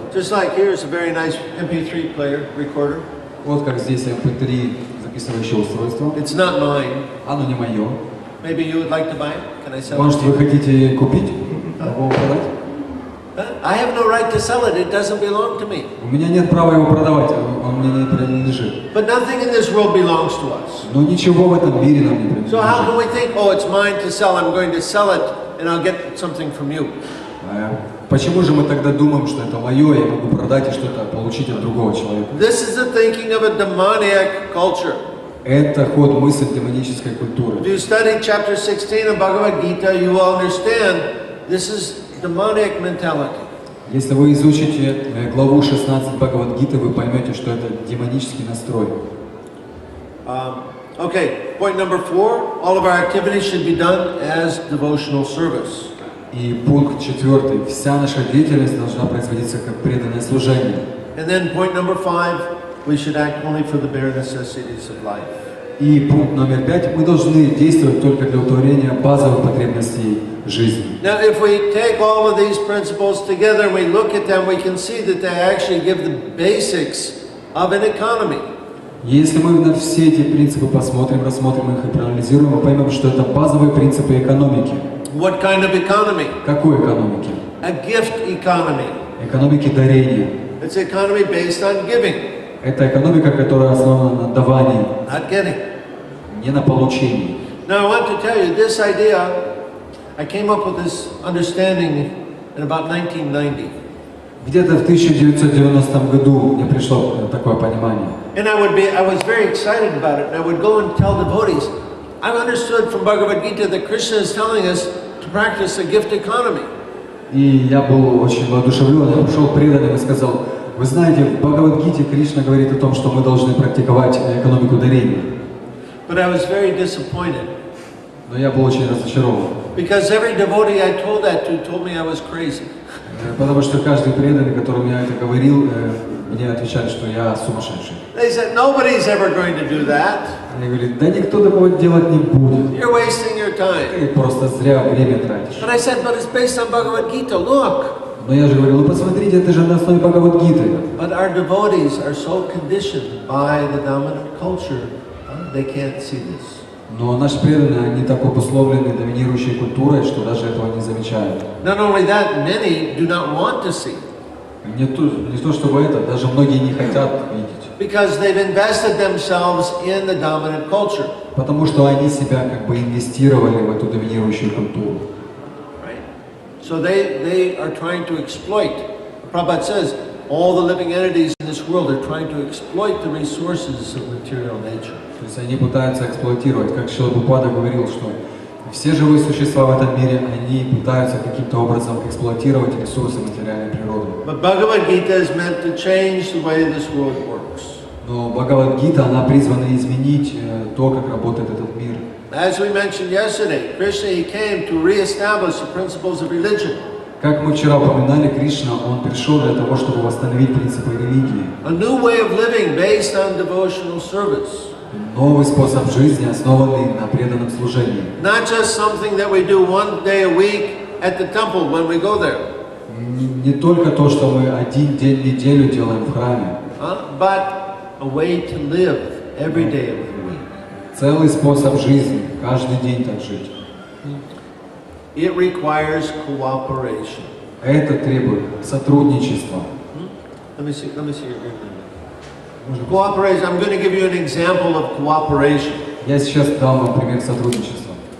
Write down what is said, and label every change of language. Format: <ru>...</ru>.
<en>Just like here's a very nice MP3 player, recorder.</en> <ru>Вот как здесь MP3 записывающее устройство.</ru> <en>It's not mine.</en> <ru>Оно не мое.</ru> <en>Maybe you would like to buy it? Can I sell</en> <ru>Может,</ru> <en>it?</en> <ru>вы хотите купить? Могу его продать?</ru> <en>I have no right to sell it. It doesn't belong to me.</en> <ru>У меня нет права его продавать, он мне не принадлежит.</ru> <en>But nothing in this world belongs to us.</en> <ru>Но ничего в этом мире нам не</ru> <en>So how can</en> <ru>принадлежит.</ru> <en>we think, oh, it's mine to sell, I'm going to sell it, and I'll get something from you?</en> <ru>Почему же мы тогда думаем, что это мое, я могу продать и что-то получить от другого человека?</ru> <en>This is the thinking of a demoniac culture.</en> <ru>Это ход мысли демонической культуры.</ru> <en>If you study chapter 16 of Bhagavad Gita, you will understand this is demoniac mentality.</en> <ru>Если вы изучите главу 16 Бхагавад-гиты, вы поймете, что это демонический настрой.</ru> <en>Okay, point number 4, all of our activities should be done as devotional service.</en> <ru>И пункт 4. Вся наша деятельность должна производиться как преданное служение.</ru> <en>And then point number 5, we should act only for the bare necessities of life.</en> <ru>И пункт номер 5. Мы должны действовать только для удовлетворения базовых потребностей жизни.</ru> <en>Now, if we take all of these principles together and we look at them, we can see that they actually give the basics of an economy.</en> <ru>Если мы на все эти принципы посмотрим, рассмотрим их и проанализируем, мы поймем, что это базовые принципы экономики.</ru> <en>What kind of economy?</en> <ru>Какой экономики?</ru> <en>A gift economy.</en> <ru>Экономики дарения.</ru> <en>It's an economy based on giving,</en> <ru>Это экономика, которая основана на давании,</ru> <en>not getting.</en> <ru>не на получении.</ru> <en>Now, I want to tell you this idea, I came up with this understanding in about 1990.</en> <ru>Где-то в 1990 году мне пришло такое понимание.</ru> <en>And I was very excited about it, and I would go and tell devotees, I've understood from Bhagavad Gita that Krishna is telling us to practice a gift economy.</en> <ru>И я был очень воодушевлен, я пришел к преданным и сказал, вы знаете, в Бхагавад-гите Кришна говорит о том, что мы должны практиковать экономику дарения.</ru> <en>But I was very disappointed,</en> <ru>Но я был очень разочарован.</ru> <en>because every devotee I told that to told me I was crazy.</en> <ru>Потому что каждый преданный, которому я это говорил, мне отвечали, что я сумасшедший.</ru> <en>They said, nobody's ever going to do that.</en> <ru>Они говорят, да никто такого делать не будет.</ru> <en>You're wasting your time.</en> <ru>Ты просто зря время тратишь.</ru> <en>But I said, but it's based on Bhagavad Gita. Look.</en> <ru>Но я же говорил, ну посмотрите, это же на основе Бхагавад-гиты.</ru> <en>But our devotees are so conditioned by the dominant culture, they can't see this.</en> <ru>Но наши преданные, они так обусловлены доминирующей культурой, что даже этого не замечают.</ru> <en>Not only that, many do not want to see.</en> <ru>Не то чтобы это, даже многие не хотят видеть.</ru> <en>Because they've invested themselves in the dominant culture.</en> <ru>Потому что они себя как бы инвестировали в эту доминирующую культуру.</ru> <en>Right? So they are trying to exploit. Prabhupada says, all the living entities in this world are trying to exploit the resources of material nature.</en> <ru>То есть они пытаются эксплуатировать, как Шрила Прабхупада говорил, что все живые существа в этом мире, они пытаются каким-то образом эксплуатировать ресурсы материальной природы.</ru> <en>But Bhagavad Gita is meant to change the way this world works.</en> <ru>Но Бхагавад-гита, она призвана изменить то, как работает этот мир.</ru> <en>As we mentioned yesterday, Krishna, he came to reestablish the principles of religion.</en> <ru>Как мы вчера упоминали, Кришна, он пришел для того, чтобы восстановить принципы религии.</ru> <en>A new way of living based on devotional service.</en> <ru>Новый способ жизни, основанный на преданном служении.</ru> <en>Not just something that we do one day a week at the temple when we go there.</en> <ru>Не только то, что мы один день в неделю делаем в храме,</ru> <en>But a way to live every day of the week.</en> <ru>целый способ жизни, каждый день так жить.</ru> <en>It requires cooperation.</en> <ru>Это требует сотрудничества.</ru> <en>Let me see your agreement. Cooperation. I'm going to give you an example of cooperation.</en> <ru>Я сейчас дам вам пример сотрудничества.</ru>